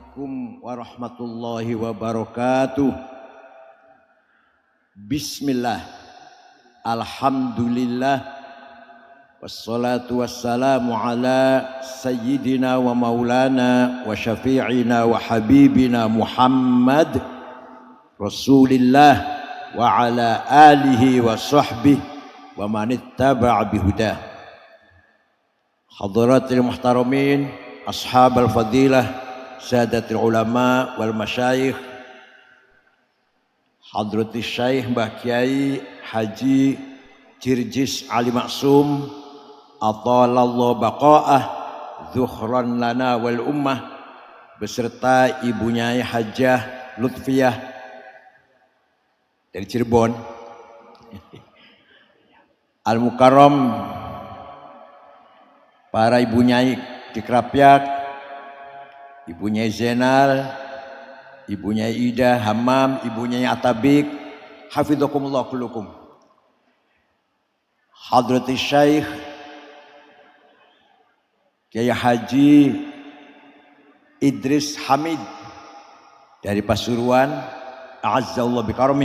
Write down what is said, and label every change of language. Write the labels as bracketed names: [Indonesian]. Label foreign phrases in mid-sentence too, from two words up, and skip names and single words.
[Arabic] السلام عليكم ورحمة الله وبركاته. بسم الله، الحمد لله، والصلاة والسلام على سيدنا ومولانا وشفيعنا وحبيبنا محمد رسول الله وعلى آله وصحبه ومن تبع بهداه. حضرات المحترمين، أصحاب الفضيلة، سادة العلماء والمشايخ، حضرة الشيخ Mbah Kiai Haji Jirjis Ali Maksum أطال الله بقاءه ذخرا لنا وللأمة, [Indonesian] beserta ibunya Hajah Lutfiyah dari Cirebon, [Arabic] المكرم, [Indonesian] para ibunya di Krapyak, ibunya Zainal, ibunya Ida Hamam, ibunya Atabik, [Arabic] حفظكم الله كلكم. Hadratis Syekh Kiai Haji Idris Hamid dari Pasuruan, أعزه الله بكرمه.